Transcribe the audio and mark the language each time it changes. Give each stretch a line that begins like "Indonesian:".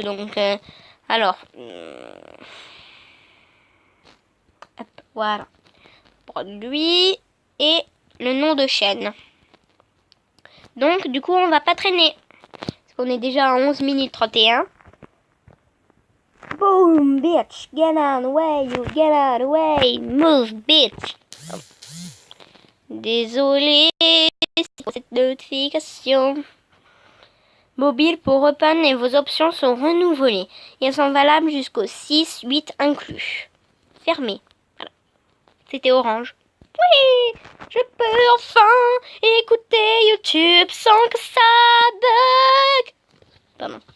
French: Donc, alors, hop, voilà. Produit et le nom de chaîne. Donc, du coup, on va pas traîner. Parce qu'on est déjà à 11 minutes 31.
English: Boom, bitch, get out of the way, you get out of the way, move, bitch.
French: Désolé pour cette notification. Mobile pour repeindre et vos options sont renouvelées. Et elles sont valables jusqu'au 6-8 inclus. Fermé. Voilà. C'était orange. Oui, je peux enfin écouter YouTube sans que ça bug. Pardon.